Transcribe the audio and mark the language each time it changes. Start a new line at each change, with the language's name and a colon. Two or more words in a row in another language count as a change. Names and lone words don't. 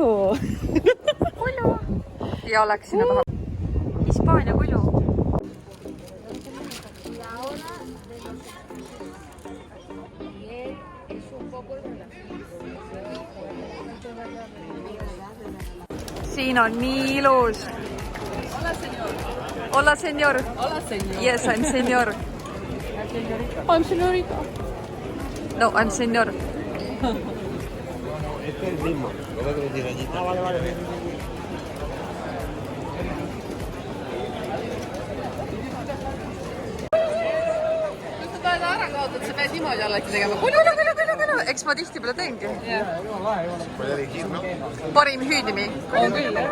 Estonian: Kulju. Ja läks sinna taha. Hispaania kulju. Siin on nii ilus.
Spanish: Hola, señor. Hola, señor.
English: Yes, I'm señor. I'm señorita. No, I'm señor.
Spanish: Este es el mismo. Lo veo que lo tiene allí. Vale.
Estonian: Kui sa tahad ära kaotad, sa pead niimoodi alati tegema. Kulju. Eks ma tihtipeale teengi. Parim hüüdnimi. On küll, jah?